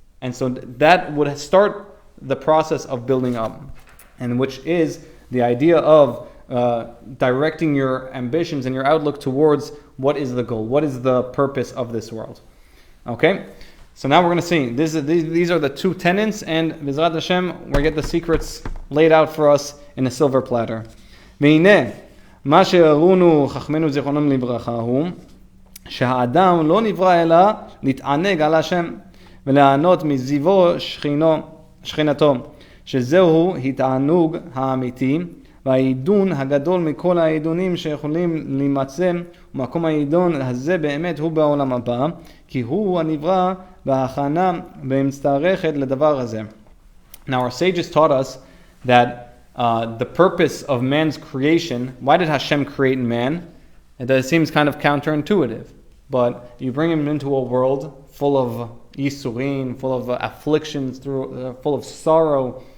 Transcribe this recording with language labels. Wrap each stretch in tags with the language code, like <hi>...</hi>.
<en>And so that would start the process of building up, and which is the idea of directing your ambitions and your outlook towards what is the goal, what is the purpose of this world. Okay? So now we're going to see, these are the two tenets, and B'ezrat Hashem, we get the secrets laid out for us in a silver platter.</en> <he>והנה, מה שהראונו חכמינו זיכרונם לברכה הוא שהאדם לא נברא אלא להתענג על השם וליהנות מזיוו שכינתו, שזהו התענוג האמיתי והעידון הגדול מכל העידונים שיכולים להימצא, ומקום העידון הזה באמת הוא בעולם הבא, כי הוא הנברא וההכנה ומצטרכת לדבר הזה.</he> <en>Now our sages taught us that the purpose of man's creation, why did Hashem create man? It seems kind of counterintuitive, but you bring him into a world full of Yisharim, full of afflictions, full of sorrow.</en>